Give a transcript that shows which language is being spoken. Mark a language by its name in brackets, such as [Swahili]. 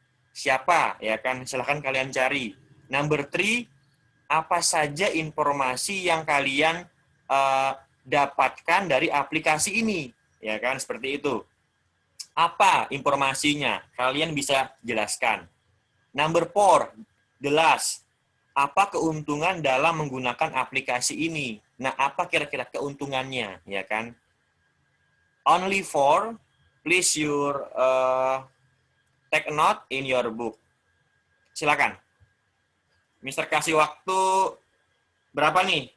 [Indonesian] Siapa, ya kan? Silahkan kalian cari. [English] Number 3, [Indonesian] apa saja informasi yang kalian dapatkan dari aplikasi ini, ya kan? Seperti itu. Apa informasinya? Kalian bisa jelaskan. [English] Number 4, [Indonesian] jelas. Apa keuntungan dalam menggunakan aplikasi ini? Nah, apa kira-kira keuntungannya, ya kan? [English] Only 4, please your take a note in your book. [Indonesian] Silakan. Mister kasih waktu berapa nih?